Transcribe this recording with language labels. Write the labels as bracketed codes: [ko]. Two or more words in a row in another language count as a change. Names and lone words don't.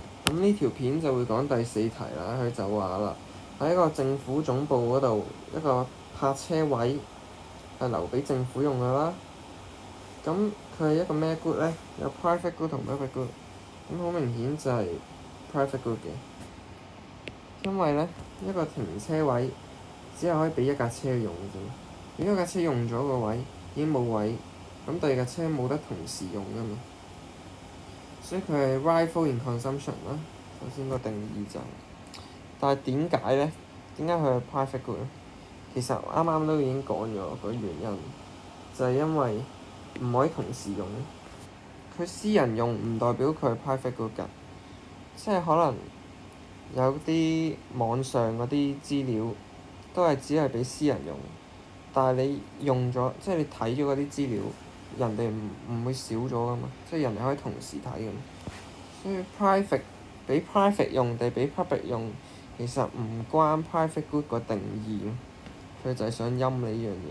[yue] 咁呢條片就會講第4題啦。佢就話啦，喺一個政府總部嗰度，一個泊車位係留俾政府用㗎啦。咁佢係一個咩 good 咧？有 [en] private good [yue] 同 [en] public good。 [yue] 咁好明顯就係 [en] private good [yue] 嘅，因為咧一個停車位只係可以俾一架車用嘅啫。如果一架車用咗個位已經冇位，咁第二架車冇得同時用㗎嘛。所以佢係 [en] rightful in consumption [yue] 啦。首先個定義就係，但係點解咧？點解佢係 [en] private good [yue] 咧？其實啱啱都已經講咗個原因，就係因為唔可以同時用。佢私人用唔代表佢係 [en] private good [yue] 㗎，即係可能有啲網上嗰啲資料都係只係俾私人用，但係你用咗，即係你睇咗嗰啲資料，人哋唔會少咗㗎嘛，即係人哋可以同時睇㗎嘛。所以 private 俾 private 用定俾 public 用，其實唔關 [en] private good [yue] 個定義，佢就係想陰你呢樣嘢。